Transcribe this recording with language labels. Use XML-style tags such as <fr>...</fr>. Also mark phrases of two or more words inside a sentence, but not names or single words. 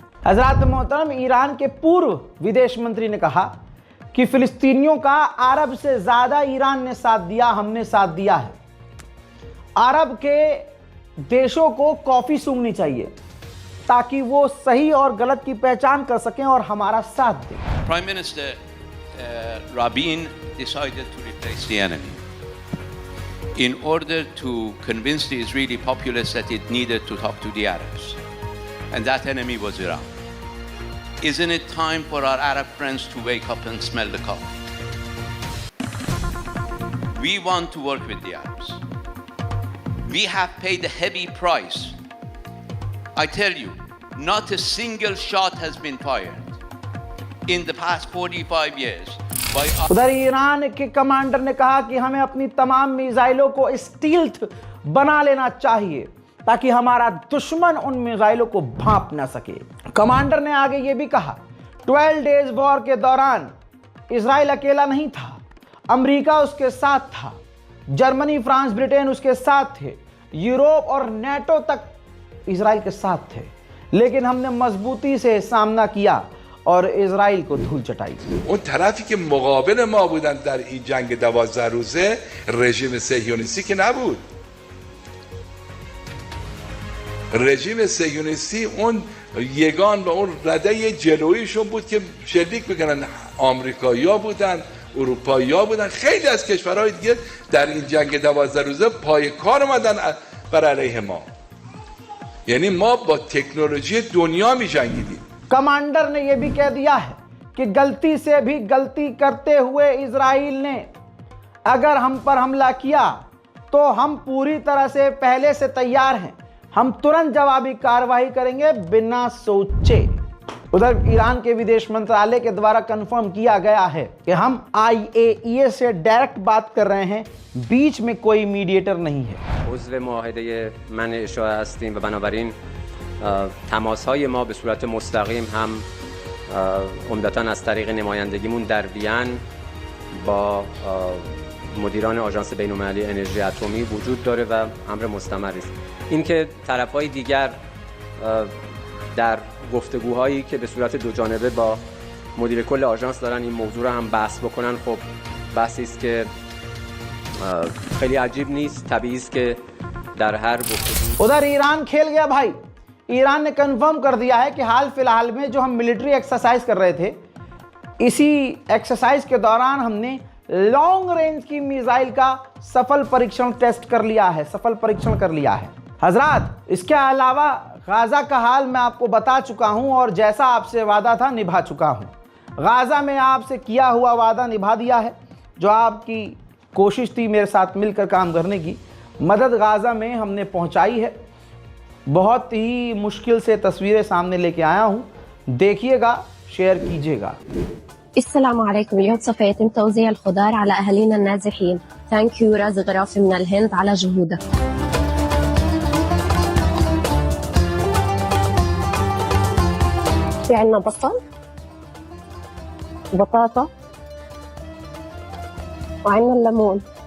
<hi>हजरात मोहतरम, ईरान के पूर्व विदेश मंत्री ने कहा कि फिलिस्तीनियों का अरब से ज्यादा ईरान ने साथ दिया, हमने साथ दिया है। अरब के देशों को कॉफी सूंघनी चाहिए ताकि वो सही और गलत की पहचान कर सकें और हमारा साथ दें।</hi> <en>Prime Minister Rabin decided to replace the enemy in order to convince the Israeli populace that it needed to talk to the Arabs, and that enemy was Iran. Isn't it time for our Arab friends to wake up and smell the coffee? We want to work with the Arabs. We have paid a heavy price. I tell you, not a single shot has been fired in the past 45 years.</en> <hi>उधर ईरान के कमांडर ने कहा कि हमें अपनी तमाम मिसाइलों को स्टील्थ बना लेना चाहिए ताकि हमारा दुश्मन उन मिसाइलों को भांप ना सके। कमांडर ने आगे ये भी कहा, 12</hi> <en>days war</en> <hi>के दौरान इजराइल अकेला नहीं था, अमेरिका उसके साथ था, जर्मनी, फ्रांस, ब्रिटेन उसके साथ थे, यूरोप और नेटो तक इजराइल के साथ थे, लेकिन हमने मजबूती से सामना किया और इजराइल को धूल चटाई।</hi> <fa>اون طرفی که مقابل ما بودن در این جنگ 12 روزه رژیم صهیونیستی که نبود. رژیم صهیونیستی اون یگان و اون رده جلویشون بود که شلیک بکنن. آمریکایی‌ها بودن، اروپایی‌ها بودن، خیلی از کشورهای دیگه در این جنگ 12 روزه پای کار اومدن بر علیه ما. یعنی ما با تکنولوژی دنیا می جنگیدیم.</fa> <hi>कमांडर ने यह भी कह दिया है कि गलती से भी गलती करते हुए इजराइल ने अगर हम पर हमला किया तो हम पूरी तरह से पहले से तैयार हैं, हम तुरंत जवाबी कार्रवाई करेंगे बिना सोचे। उधर ईरान के विदेश मंत्रालय के द्वारा कंफर्म किया गया है कि हम IAEA से डायरेक्ट बात कर रहे हैं, बीच में कोई मीडिएटर नहीं है।</hi> <fa>عضو معاهده منع اشاعه هستیم و بنابراین تماس‌های ما به صورت مستقیم هم عمدتاً از طریق نمایندگیمون در وین با مدیران آژانس بین‌المللی انرژی اتمی وجود داره و امر مستمری است. اینکه طرف‌های دیگر در گفتگوهایی که به صورت دو جانبه با مدیر کل آژانس دارن این موضوع رو هم بحث بکنن، خب بحثی است که خیلی عجیب نیست. طبیعی است که در هر گفتگو</fa> <hi>उधर ईरान खेल गया भाई। ईरान ने कंफर्म कर दिया है कि हाल फिलहाल में जो हम</hi> <en>military exercise</en> <hi>कर रहे थे, इसी एक्सरसाइज के दौरान हमने</hi> <en>long range</en> <hi>की मिसाइल का सफल परीक्षण टेस्ट कर लिया है, सफल परीक्षण कर लिया है। हजरात, इसके अलावा गाज़ा का हाल मैं आपको बता चुका हूं और जैसा आपसे वादा था निभा चुका हूं। गाज़ा में आपसे किया हुआ वादा निभा दिया है। जो आपकी कोशिश थी मेरे साथ मिलकर काम करने की, मदद गाज़ा में हमने पहुंचाई है। बहुत ही मुश्किल से तस्वीरें सामने लेके आया हूं, देखिएगा, शेयर कीजिएगा।</hi> <ar>السلام عليكم. اليوم سوف يتم توزيع الخضار على أهالينا النازحين.</ar> <en>thank you</en> <ar>رازق غرافي من الهند على جهودك. في عنا بصل، بطاطا، وعنا الليمون.</ar>